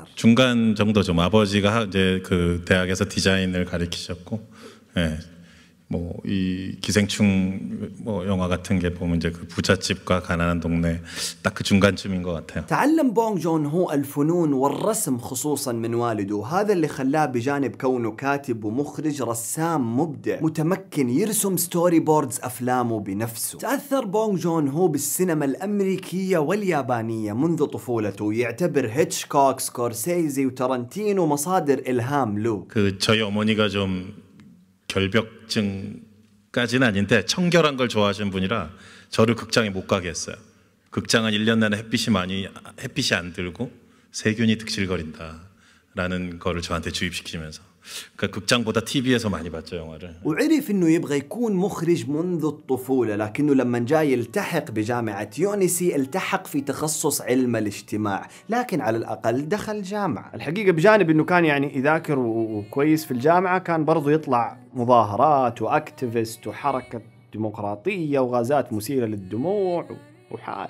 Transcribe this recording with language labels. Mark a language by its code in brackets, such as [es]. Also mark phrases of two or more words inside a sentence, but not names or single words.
[ko] 중간 정도 좀 아버지가 이제 그 대학에서 디자인을 가르치셨고, 예. 뭐 이 기생충 뭐 영화 같은 게 보면 이제 그 부잣집과 가난한 동네 딱 그 중간쯤인 것 같아요. [ar] تعلم بونغ جون هو الفنون والرسم خصوصا من والده، وهذا اللي خلاه بجانب كونه كاتب ومخرج رسام مبدع متمكن يرسم [en] story boards [ar] أفلامه بنفسه. تأثر بونغ جون هو بالسينما الأمريكية واليابانية منذ طفولته، يعتبر هيتشكوك، سكورسيزي وتارانتينو مصادر إلهام له. [ko] 그 저희 어머니가 좀 결벽증까지는 아닌데 청결한 걸 좋아하시는 분이라 저를 극장에 못 가게 했어요. 극장은 1년 내내 햇빛이 안 들고 세균이 득실거린다라는 거를 저한테 주입시키면서, 그러니까 극장보다 TV에서 많이 봤죠 영화를. [ar] وعرف انه يبغى يكون مخرج منذ الطفولة، لكنه لما جاي يلتحق بجامعة يونيسي التحق في تخصص علم الاجتماع، لكن على الأقل دخل جامعة. الحقيقة بجانب انه كان يعني يذاكر وكويس في الجامعة، كان برضو يطلع مظاهرات واكتيفيست وحركة ديمقراطية وغازات مثيرة للدموع وحال.